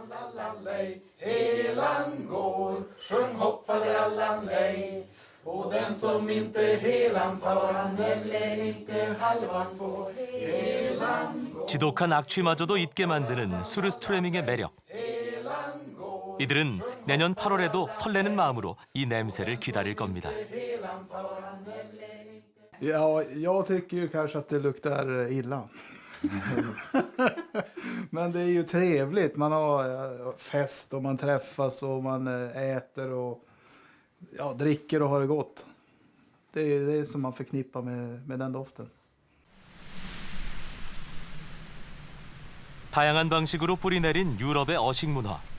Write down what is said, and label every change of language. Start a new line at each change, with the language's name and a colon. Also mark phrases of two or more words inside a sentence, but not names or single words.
Korean: 지독한 악취마저도 잊게 만드는 수르스트레밍의 매력. 이들은 내년 8월에도 설레는 마음으로 이 냄새를 기다릴 겁니다.
Swedish: Ja, jag tycker ju kanske att det luktar illa. Men det är ju trevligt. Man har fest och man träffas och man äter och dricker och har det gott. Det är som man förknippar med den doften.
Korean: 다양한 방식으로 뿌리내린 유럽의 어식 문화.